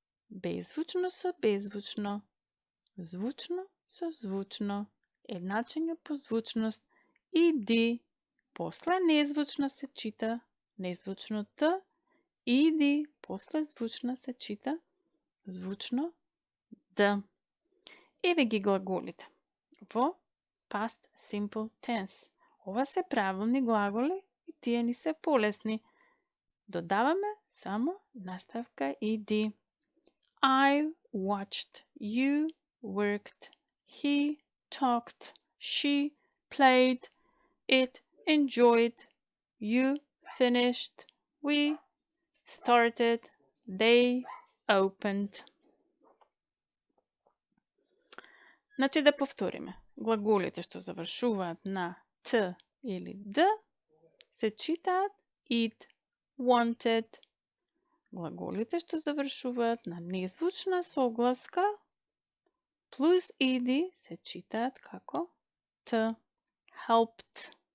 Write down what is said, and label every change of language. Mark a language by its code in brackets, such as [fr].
[mk] Беззвучно со беззвучно, звучно со звучно, едначење по звучност, ed, после незвучно се чита незвучно т, ed, после звучно се чита звучно д. Еве ги глаголите во past simple tense. Ова се правилни глаголи и тие ни се полесни. Додаваме само наставка иди. [en] I watched, you worked, he talked, she played, it enjoyed, you finished, we started, they opened. [mk] Значи да повториме. Глаголите што завршуваат на т или д се читаат it, wanted. Глаголите што завршуваат на незвучна согласка плюс иди се читаат како т, helped.